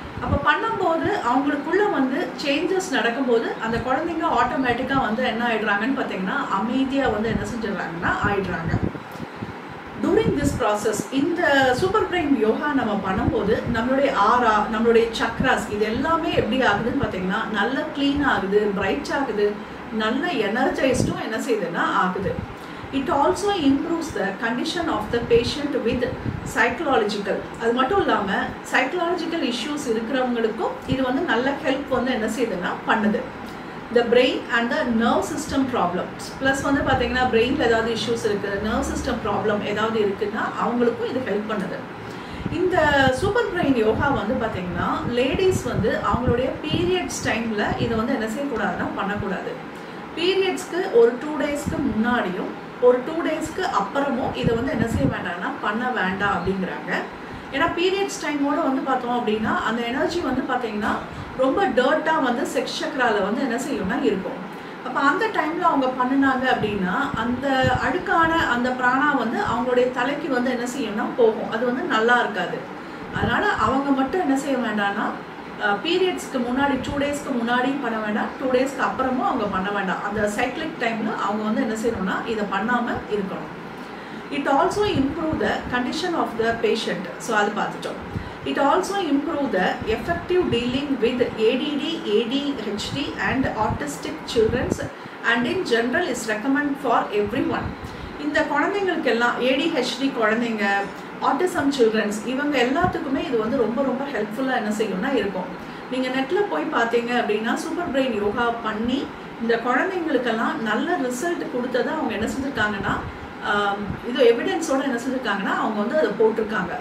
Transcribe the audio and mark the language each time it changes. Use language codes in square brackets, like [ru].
[ta] அப்போ பண்ணும்போது அவங்களுக்குள்ள வந்து சேஞ்சஸ் நடக்கும்போது அந்த குழந்தைங்க ஆட்டோமேட்டிக்காக வந்து என்ன ஆயிடுறாங்கன்னு பார்த்தீங்கன்னா அமைதியாக வந்து என்ன செஞ்சிடறாங்கன்னா ஆயிடுறாங்க. டூரிங் திஸ் ப்ராசஸ் இந்த சூப்பர் பிரெயின் யோகா நம்ம பண்ணும்போது நம்மளுடைய ஆரா நம்மளுடைய சக்ராஸ் இது எல்லாமே எப்படி ஆகுதுன்னு பார்த்தீங்கன்னா நல்ல க்ளீன் ஆகுது, பிரைட் ஆகுது, நல்ல எனர்ஜைஸ்டும் என்ன செய்யுதுன்னா ஆகுது. [en] It also improves the condition of the patient with psychological. [ta] அது மட்டும் இல்லாமல் சைக்கலாஜிக்கல் இஷ்யூஸ் இருக்கிறவங்களுக்கும் இது வந்து நல்ல ஹெல்ப் வந்து என்ன செய்யுதுன்னா பண்ணுது. [en] The brain and the nerve system problems [ta] plus வந்து பார்த்தீங்கன்னா பிரெயினில் ஏதாவது இஷ்யூஸ் இருக்குது, நர்வ் சிஸ்டம் ப்ராப்ளம் ஏதாவது இருக்குன்னா அவங்களுக்கும் இது ஹெல்ப் பண்ணுது. இந்த சூப்பர் பிரெயின் யோகா வந்து பார்த்தீங்கன்னா லேடிஸ் வந்து அவங்களுடைய பீரியட்ஸ் டைமில் இதை வந்து என்ன செய்யக்கூடாதுன்னா பண்ணக்கூடாது. பீரியட்ஸ்க்கு ஒரு 2 டேஸ்க்கு முன்னாடியும் ஒரு 2 டேஸ்க்கு அப்புறமும் இதை வந்து என்ன செய்ய வேண்டாம்னா பண்ண வேண்டாம் அப்படிங்கிறாங்க. ஏன்னா பீரியட்ஸ் டைமோடு வந்து பார்த்தோம் அப்படின்னா அந்த எனர்ஜி வந்து பார்த்தீங்கன்னா ரொம்ப டர்ட்டாக வந்து செக்ஸ் சக்ராவில் வந்து என்ன செய்யும்னா இருக்கும். அப்போ அந்த டைமில் அவங்க பண்ணினாங்க அப்படின்னா அந்த அழுக்கான அந்த பிராணா வந்து அவங்களுடைய தலைக்கு வந்து என்ன செய்யணும்னா போகும். அது வந்து நல்லா இருக்காது. அதனால் அவங்க மட்டும் என்ன செய்ய வேண்டாம்னா பீரியட்ஸ்க்கு முன்னாடி 2 டேஸ்க்கு முன்னாடியும் பண்ண வேண்டாம், 2 டேஸ்க்கு அப்புறமும் அவங்க பண்ண வேண்டாம். அந்த சைக்கிளிக் டைமில் அவங்க வந்து என்ன செய்யணும்னா இதை பண்ணாமல் இருக்கணும். [en] It also improve the condition of the patient. [ta] So அது பார்த்துட்டோம். [en] It also improve the effective dealing with ADD, ADHD and autistic children and in general is recommended for everyone. [ta] இந்த குழந்தைங்களுக்கெல்லாம் ADHD குழந்தைங்க, ஆட்டிசம் சில்ட்ரன்ஸ், இவங்க எல்லாத்துக்குமே இது வந்து ரொம்ப ரொம்ப ஹெல்ப்ஃபுல்லாக என்ன செய்யும்னா இருக்கும். நீங்கள் நெட்டில் போய் பார்த்தீங்க அப்படின்னா சூப்பர் பிரெயின் யோகா பண்ணி இந்த குழந்தைங்களுக்கெல்லாம் நல்ல ரிசல்ட் கொடுத்ததை அவங்க என்ன செஞ்சுருக்காங்கன்னா, இது எவிடன்ஸோட என்ன செஞ்சுருக்காங்கன்னா அவங்க வந்து அதை போட்டிருக்காங்க.